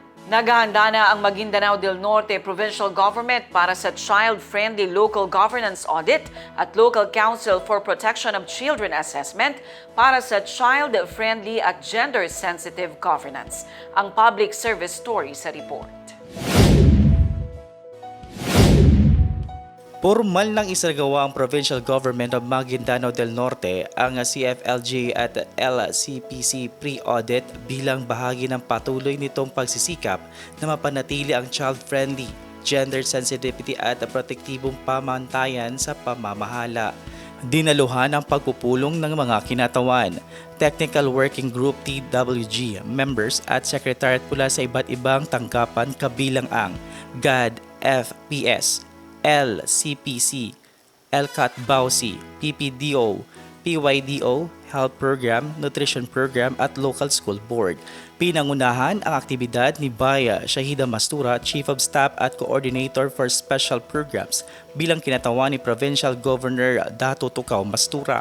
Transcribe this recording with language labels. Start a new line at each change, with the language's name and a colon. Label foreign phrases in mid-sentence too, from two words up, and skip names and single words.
Filipino: Naghahanda na ang Maguindanao del Norte Provincial Government para sa Child-Friendly Local Governance Audit at Local Council for Protection of Children Assessment para sa child-friendly at
English: gender-sensitive governance.
Filipino: Ang
English: public service story
Filipino: sa report. Formal nang isagawa ang Provincial Government of Maguindanao del Norte ang CFLG at LCPC pre-audit bilang bahagi ng patuloy nitong pagsisikap na mapanatili ang child-friendly,
English: gender sensitivity
Filipino: at protektibong pamantayan sa pamamahala. Dinaluhan ang pagpupulong ng mga kinatawan,
English: Technical Working Group TWG members
Filipino: at secretariat mula sa iba't ibang tanggapan kabilang ang GAD, FPS, LCPC, LCAT-BAUSI, PPDO, PYDO, Health Program, Nutrition Program at Local School Board. Pinangunahan ang aktibidad ni Baya Shahida Mastura,
English: Chief of Staff
Filipino: at
English: Coordinator for Special Programs
Filipino: bilang kinatawan ni Provincial Governor Dato Tukaw Mastura.